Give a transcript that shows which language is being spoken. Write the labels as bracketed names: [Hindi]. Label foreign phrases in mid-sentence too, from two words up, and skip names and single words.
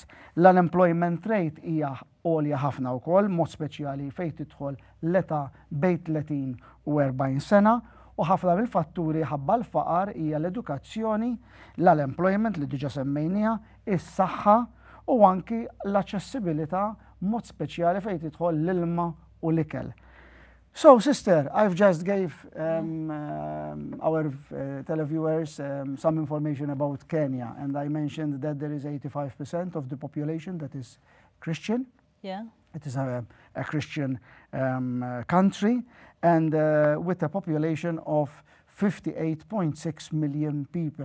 [Maltese] L- [English] unemployment rate [Maltese] hija għolja ħafna wkoll, mod speċjali fejn tidħol l-età bejn 30 u 40 sena u ħafna mill-fatturi ħabba l-faqar hija l-edukazzjoni, l-unemployment li diġà semmejniha, is-saħħa u anki l-aċċessibilità mod speċjali fejn tidħol l-ilma u l-ikel. [English] So, Sister, I've just gave our televiewers some information about Kenya, and I mentioned that there is 85% of the population that is Christian. Yeah. It is a Christian country, and with a population of 58.6 million people.